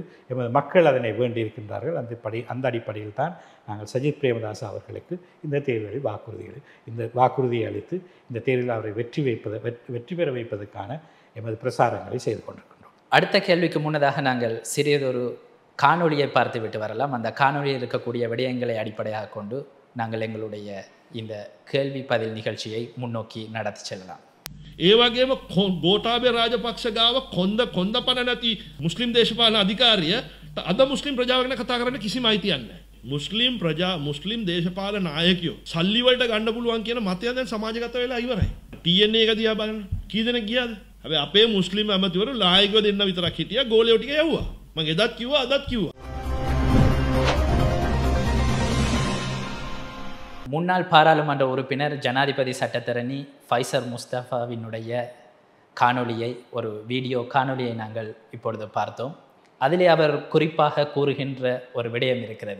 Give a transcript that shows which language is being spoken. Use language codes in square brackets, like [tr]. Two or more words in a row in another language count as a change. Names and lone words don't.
[ta] எமது மக்கள் அதனை வேண்டியிருக்கின்றார்கள். அந்த அடிப்படையில் தான் நாங்கள் சஜித் பிரேமதாச அவர்களுக்கு இந்த தேர்தலில் வாக்குறுதியை அளித்து இந்த தேர்தலில் அவரை வெற்றி பெற வைப்பதற்கான எமது பிரசாரங்களை செய்து கொண்டிருக்கின்றோம். அடுத்த கேள்விக்கு முன்னதாக நாங்கள் சிறியதொரு காணொலியை பார்த்துவிட்டு வரலாம். அந்த காணொலியில் இருக்கக்கூடிய விடயங்களை அடிப்படையாக கொண்டு நாங்கள் எங்களுடைய இந்த கேள்வி பதில் நிகழ்ச்சியை முன்னோக்கி நடத்தி செல்லலாம். [si] ඒ වගේම ගෝඨාභය රාජපක්ෂ ගාව කොන්ද පණ නැති මුස්ලිම් දේශපාලන අධිකාරිය අද මුස්ලිම් ප්‍රජාව ගැන කතා කරන්න කිසිම අයිතියක් නැහැ. මුස්ලිම් දේශපාලන නායකයෝ සල්ලි වලට ගන්න පුළුවන් කියන මතය දැන් සමාජගත වෙලා ඉවරයි. TNA එක දිහා බලන්න කී දෙනෙක් ගියාද? හැබැයි අපේ මුස්ලිම් ඇමතිවරු නායකයෝ දෙන්න විතරක් හිටියා, ගෝලියෝ ටික යවුවා. මම එදත් කිව්වා අදත් කිව්වා. [ta] முன்னாள் பாராளுமன்ற உறுப்பினர் ஜனாதிபதி சட்டத்தரணி ஃபைசர் முஸ்தஃபாவினுடைய காணொலியை, ஒரு வீடியோ காணொலியை நாங்கள் இப்பொழுது பார்த்தோம். அதிலே அவர் குறிப்பாக கூறுகின்ற ஒரு விடயம் இருக்கிறது.